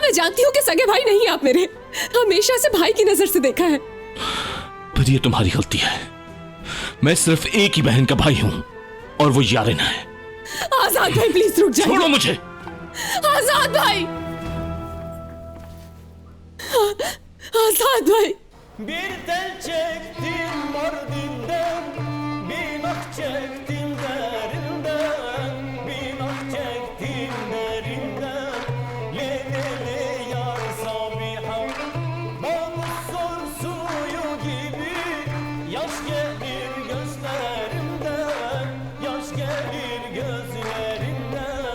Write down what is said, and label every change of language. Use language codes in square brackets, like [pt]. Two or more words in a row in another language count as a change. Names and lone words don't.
[hi] हाँ, मैं जानती हूँ कि सगे भाई नहीं आप मेरे। हमेशा से भाई की नजर से देखा है। पर ये तुम्हारी गलती है। मैं सिर्फ एक ही बहन का भाई हूँ, और वो यारिन है। आजाद भाई, प्लीज रुक जाइए। छोड़ो मुझे। आजाद भाई, आजाद भाई। [tr] Bir tel çektim Mardin'den, bir nak çektim derinden, bir nak çektim derinden. Le le le yar Sabiha, namuslar suyu gibi, yaş gelir gözlerimden, yaş gelir gözlerimden.